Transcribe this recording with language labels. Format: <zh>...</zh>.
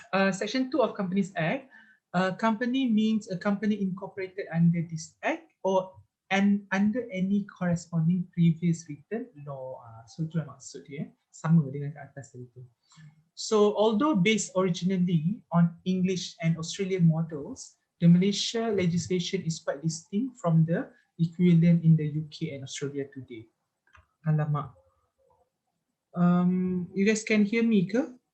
<en>Section 2 of Companies Act, company means a company incorporated under this act or and under any corresponding previous written law.</en> <ms>So itulah maksud dia, sama dengan kat atas itu.</ms> <en>So although based originally on English and Australian models, the Malaysia legislation is quite distinct from the equivalent in the UK and Australia today.</en> <ms>Alamak.</ms> <en>You guys can hear me</en> <ms>ke?</ms>